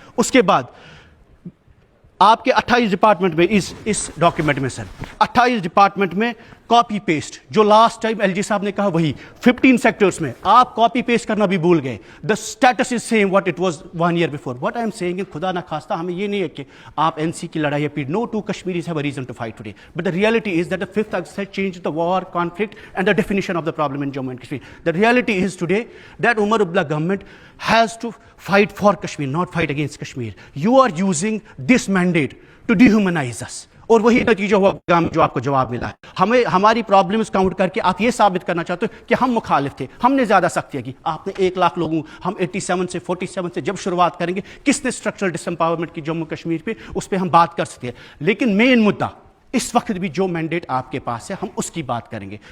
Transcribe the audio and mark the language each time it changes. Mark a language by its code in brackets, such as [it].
[ur] اس کے بعد آپ کے 28 ڈپارٹمنٹ میں اس ڈاکیومنٹ میں سر 28 ڈپارٹمنٹ میں کاپی پیسٹ, جو لاسٹ ٹائم ایل جی صاحب نے کہا وہی 15 سیکٹرز میں آپ کاپی پیسٹ کرنا بھی بھول گئے. [en] The status is same what it was 1 year before. What I am seeing, [ur] خدا نہ خواستہ ہمیں یہ نہیں ہے کہ آپ این سی کی لڑائی پیڑ, [en] No two Kashmiris have a reason to fight today, but the reality is that the 5th August has changed the war, conflict and the definition of the problem in Jammu and Kashmir. The reality is today that Umar Abdullah government has to fight for Kashmir, not fight against Kashmir. You are using this mandate to dehumanize us. [ur] اور وہی نتیجہ ہوا جو آپ کو جواب ملا ہے. ہمیں ہماری پرابلمس کاؤنٹ کر کے آپ یہ ثابت کرنا چاہتے ہو کہ ہم مخالف تھے, ہم نے زیادہ سختیاں کی. آپ نے 1 لاکھ لوگوں, ہم 87 سے 47 سے جب شروعات کریں گے, کس نے اسٹرکچرل ڈس امپاورمنٹ کی جموں کشمیر پہ, اس پہ ہم بات کر سکتے ہیں. لیکن مین مدعا اس وقت بھی جو مینڈیٹ آپ کے پاس ہے ہم اس کی بات کریں گے.